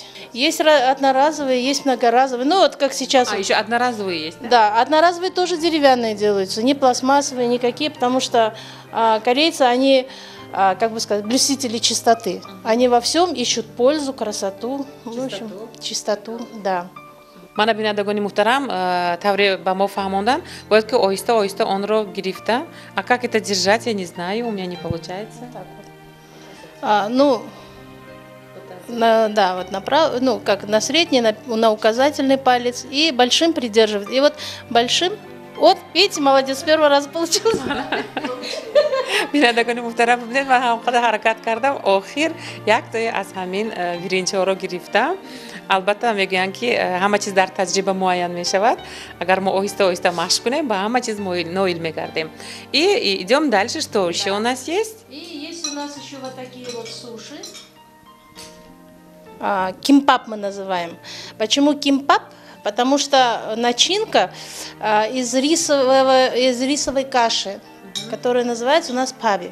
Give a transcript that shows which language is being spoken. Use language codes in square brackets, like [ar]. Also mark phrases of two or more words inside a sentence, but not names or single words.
[ru] Есть одноразовые, есть многоразовые. Ну, вот как сейчас. Еще одноразовые есть, да? Да, одноразовые тоже деревянные делаются, не пластмассовые никакие, потому что корейцы, они, как бы сказать, блюстители чистоты. Они во всем ищут пользу, красоту, в общем, чистоту, да. [tg] мана бинандагони муҳтарам тавре ба мо фаҳмондан бояд ки оҳиста-оҳиста онро гирифта. [ru] А как это держать, я не знаю, у меня не получается. Так вот. Ну, да, вот ну, как на средний, на указательный палец и большим придерживать. И вот большим, вот, видите, молодец, с первого раза получилось. [tg] бинандагони муҳтарам бубинед ман ҳамқадар ҳаракат кардам, охир яктое аз ҳамин виринчаҳоро гирифтам. албатта мегӯянд ки ҳама чиз дар таҷриба муайян мешавад. Агар мо оҳиста-оҳиста машқ кунем, ба ҳама чиз ноил мегардем. [ru] И идем дальше, что еще у нас есть? И есть у нас еще вот такие вот суши. Кимпап мы называем. Почему кимпап? Потому что начинка из рисовой каши, которая называется у нас паби.